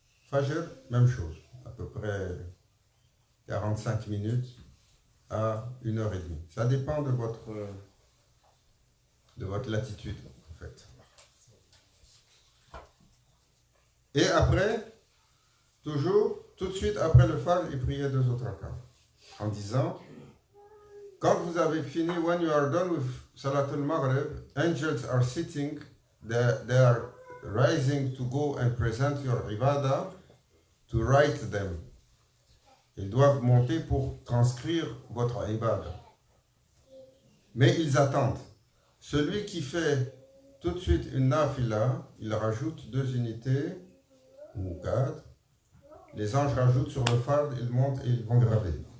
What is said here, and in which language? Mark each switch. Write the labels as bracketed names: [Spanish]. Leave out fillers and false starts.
[French] Fajr, même chose, à peu près 45 minutes à 1h30. Ça dépend de votre latitude, en fait. Et après, toujours, tout de suite après le Fajr, il priait 2 autres rak'ahs. En disant, quand vous avez fini, [English] when you are done with Salat al-Maghrib, angels are sitting, they are rising to go and present your ibadah, to write them. [French] Ils doivent monter pour transcrire votre ibadah. Mais ils attendent. Celui qui fait tout de suite une nafila, il rajoute 2 unités, ou 4. Les anges rajoutent sur le fard, ils montent et ils vont graver.